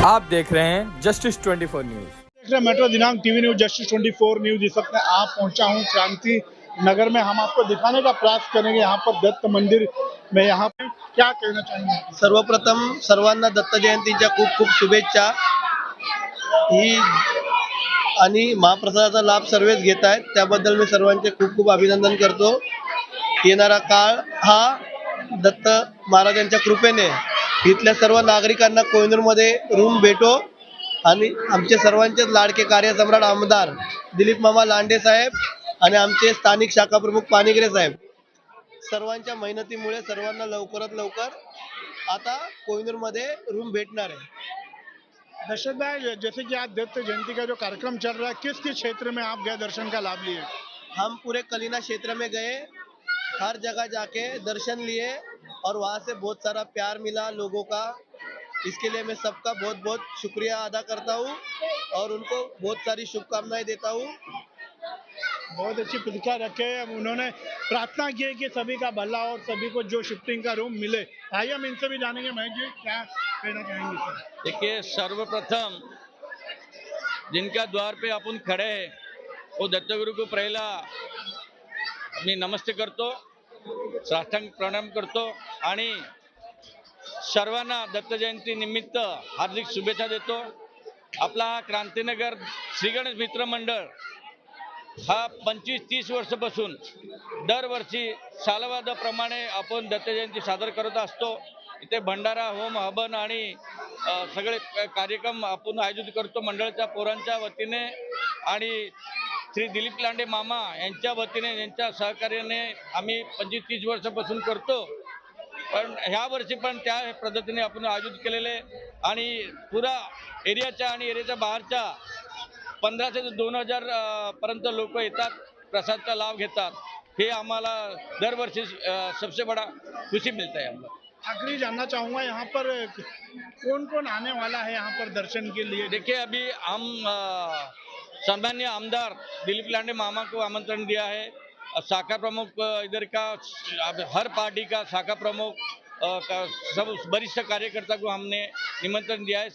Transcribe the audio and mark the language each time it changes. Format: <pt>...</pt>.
<hi>देख रहे हैं जस्टिस 24 न्यूज। देख रहे मेट्रो दिनांक टीवी न्यूज जस्टिस 24 न्यूज। इस वक्त मैं आप पहुंचा हूं क्रांति नगर में। हम आपको दिखाने का प्रयास करेंगे यहाँ पर दत्त मंदिर में। यहाँ पे क्या कहना चाहेंगे?</hi> <mr>सर्वप्रथम सर्वांना दत्त जयंतीच्या खूप खूप शुभेच्छा। ही आणि महाप्रसादाचा लाभ सर्वच घेत आहेत, त्याबद्दल मी सर्वांचे खूप खूप अभिनंदन करतो। येणारा काळ हा दत्त महाराजांच्या कृपेने इथल्या सर्व नागरिकांना कोहिनूरमध्ये रूम भेटो आणि आमचे सर्वांचेच लाडके कार्यसम्राट आमदार दिलीप मामा लांडे साहेब आणि आमचे स्थानिक शाखा प्रमुख पानिग्रे साहेब सर्वांच्या मेहनतीमुळे सर्वांना लवकरात लवकर आता कोहिनूरमध्ये रूम भेटणार है।</mr> <hi>दशरथ भाई, जैसे कि आज दत्त जयंती का जो कार्यक्रम चल रहा है, किस किस क्षेत्र में आप गए दर्शन का लाभ लिए? हम पूरे कलीना क्षेत्र में गए, हर जगह जाके दर्शन लिए और वहाँ से बहुत सारा प्यार मिला लोगों का। इसके लिए मैं सबका बहुत बहुत शुक्रिया अदा करता हूँ और उनको बहुत सारी शुभकामनाएं देता हूँ। बहुत अच्छी प्रतिक्रिया रखे। उन्होंने प्रार्थना की है कि सभी का भला और सभी को जो शिफ्टिंग का रूम मिले। आइए हम इनसे भी जानेंगे। महेश जी, क्या कहना चाहेंगे सर? देखिए, सर्वप्रथम जिनका द्वार पे आपण खड़े हैं वो दत्तगुरु को</hi> <mr>पहिला मी नमस्ते करतो, साष्टांग प्रणाम करतो आणि सर्वांना दत्त जयंती निमित्त हार्दिक शुभेच्छा देतो। आपला हा क्रांतीनगर श्री गणेश मित्र मंडळ हा 25-30 वर्षापासून दरवर्षी सालवादाप्रमाणे आपण दत्त जयंती सादर करत असतो। इथे भंडारा, होम हवन आणि सगळे कार्यक्रम आपण आयोजित करतो मंडळाच्या पोरांच्या वतीने आणि श्री दिलीप लांडे मामा यांच्या वतीने, यांच्या सहकार्याने आम्ही 25-30 वर्षापासून करतो। पण ह्या वर्षी पण त्या पद्धतीने आपण आयोजित केलेले आणि पुरा एरियाच्या आणि एरियाच्या बाहेरच्या 1500 ते 2000 पर्यंत लोक येतात, प्रसादचा लाभ घेतात। हे आम्हाला दरवर्षी</mr> <hi>सबसे बड़ा खुशी मिलता है हम लोग। आखिरी जानना चाहूँगा, यहाँ पर कौन कौन आने वाला है यहाँ पर दर्शन के लिए? देखिए, अभी हम सम्माननीय आमदार दिलीप लांडे मामा को आमंत्रण दिया है। शाखा प्रमुख इधर का हर पार्टी का शाखा प्रमुख सब वरिष्ठ कार्यकर्ता को हमने निमंत्रण दिया है।</hi>